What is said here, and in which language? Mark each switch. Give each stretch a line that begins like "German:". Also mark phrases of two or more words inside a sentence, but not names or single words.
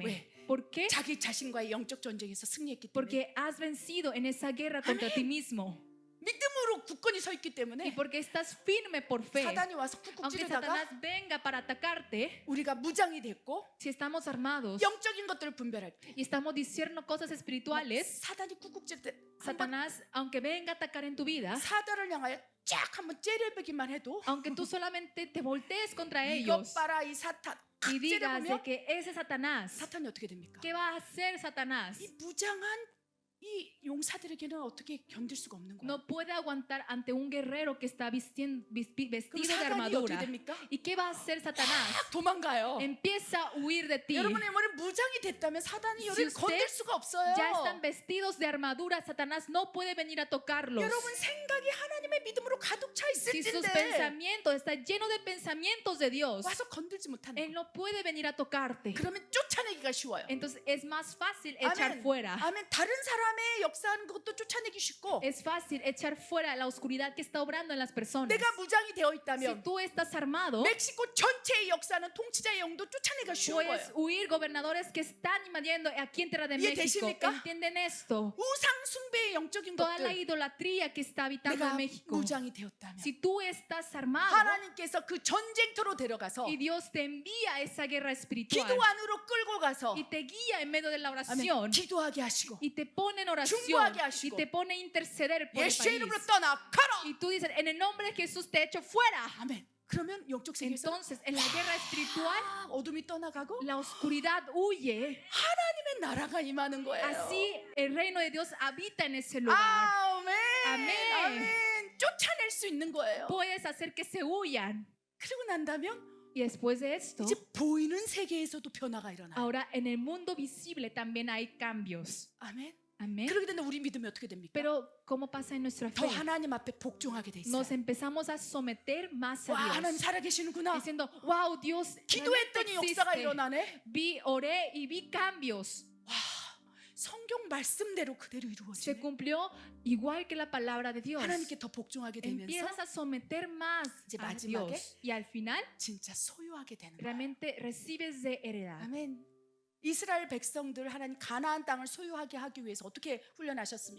Korean: 왜?
Spanish: ¿Por qué?
Korean: 자기 자신과의 영적 전쟁에서 승리했기 때문에
Spanish: Porque has vencido en esa guerra contra ti mismo.
Korean: 믿음으로 굳건히 서 있기
Spanish: Y
Korean: 때문에
Spanish: porque estás firme por fe.
Korean: 사단이 와서 쿡쿡
Spanish: Aunque
Korean: 찌르다가
Spanish: Satanás venga para atacarte,
Korean: 우리가 무장이 됐고
Spanish: si estamos armados
Korean: 영적인 것들을 분별할 때
Spanish: y estamos diciendo cosas espirituales,
Korean: 사단이 쿡쿡 찌를 때 한번
Spanish: Satanás, aunque venga a atacar en tu vida,
Korean: 사단을 향하여 쫙 한번 째려보기만 해도
Spanish: aunque tú solamente te voltees contra
Korean: 이것
Spanish: ellos
Korean: 봐라 이 사탄 칵
Spanish: y digas de
Korean: 째려보면
Spanish: que ese Satanás,
Korean: 사탄이 어떻게 됩니까?
Spanish: ¿qué va a hacer Satanás?
Korean: 이 무장한 이 용사들에게는 어떻게 견딜 수가 없는 거야.
Spanish: No puede aguantar ante un guerrero que está
Korean: 그럼
Spanish: vestido de
Korean: 사단이 어떻게
Spanish: armadura.
Korean: 됩니까?
Spanish: ¿Y qué va a hacer Satanás?
Korean: 막 도망가요.
Spanish: Empieza a huir de ti.
Korean: 여러분의 머리 무장이 됐다면 사단이
Spanish: Si
Korean: 여러분을
Spanish: usted
Korean: 건들 수가 없어요.
Spanish: Ya están vestidos de armadura, Satanás no puede venir a tocarlos.
Korean: 여러분 생각이 하나님의 믿음으로 가득 차
Spanish: Si sus
Korean: 있을진데
Spanish: pensamientos están llenos de pensamientos de Dios,
Korean: 와서 건들지 못하는
Spanish: Él
Korean: 거야.
Spanish: no puede venir a tocarte.
Korean: 그러면 쫓아내기가 쉬워요.
Spanish: Entonces es más fácil echar
Korean: 아멘.
Spanish: fuera.
Korean: 아멘. 다른 사람의 역사하는 것도 쫓아내기 쉽고
Spanish: Es fácil echar fuera la oscuridad que está obrando en las personas.
Korean: 내가 무장이 되어
Spanish: Si
Korean: 있다면
Spanish: tú estás armado,
Korean: 멕시코 전체의 역사는 통치자의 영도 쫓아내기가 쉬운
Spanish: puedes
Korean: 거예요.
Spanish: huir gobernadores que están invadiendo aquí en Tierra de México.
Korean: ¿이해되십니까?
Spanish: ¿Entienden esto?
Korean: 우상 숭배의 영적인
Spanish: Toda la
Korean: 것들
Spanish: idolatría que está habitando en
Korean: 내가
Spanish: México.
Korean: 무장이 되었다면
Spanish: Si tú estás armado
Korean: 하나님께서 그 전쟁터로 데려가서
Spanish: y Dios te envía a esa guerra espiritual
Korean: 기도 안으로 끌고 가서
Spanish: y te guía en medio de la
Korean: 아멘.
Spanish: oración
Korean: 기도하게 하시고
Spanish: y te pone en oración
Korean: 중보하게
Spanish: y
Korean: 하시고
Spanish: te pone a interceder por el
Korean: 예수의
Spanish: país
Korean: 이름으로 떠나가라.
Spanish: y tú dices en el nombre de Jesús te echo fuera.
Korean: 아멘. 그러면 영적 세계에서
Spanish: Entonces en la guerra espiritual
Korean: 어둠이 떠나가고
Spanish: la oscuridad huye.
Korean: 하나님의 나라가 임하는 거예요.
Spanish: Así el reino de Dios habita en ese lugar.
Korean: 아멘. 아멘. 아멘. 쫓아낼 수 있는 거예요.
Spanish: Puedes hacer que se huyan.
Korean: 그리고 난다면
Spanish: Y después de esto,
Korean: 이제 보이는 세계에서도 변화가 일어나요.
Spanish: ahora en el mundo visible también hay cambios.
Korean: 아멘.
Spanish: Amén.
Korean: 그렇게 되면 우리 믿음이 어떻게 됩니까?
Spanish: Pero ¿cómo pasa en nuestra
Korean: 더
Spanish: fe?
Korean: 하나님 앞에 복종하게 돼 있어요.
Spanish: Nos empezamos a someter más a
Korean: 와, 하나님
Spanish: Dios,
Korean: 살아계시는구나.
Spanish: diciendo, wow, Dios
Korean: 기도했더니
Spanish: realmente
Korean: 역사가
Spanish: existe.
Korean: 일어나네.
Spanish: Vi, oré y vi cambios.
Korean: 와, 성경 말씀대로 그대로
Spanish: Se
Korean: 이루어지네.
Spanish: cumplió igual que la palabra de Dios.
Korean: 하나님께 더 복종하게 되면서
Spanish: Empiezas a someter más
Korean: 이제
Spanish: a
Korean: 마지막에
Spanish: Dios. Y al final,
Korean: 진짜 소유하게 되는 거예요.
Spanish: realmente recibes de heredad.
Korean: 아멘. 이스라엘 백성들 하나님 가나안 땅을 소유하게 하기 위해서 어떻게 훈련하셨습니까?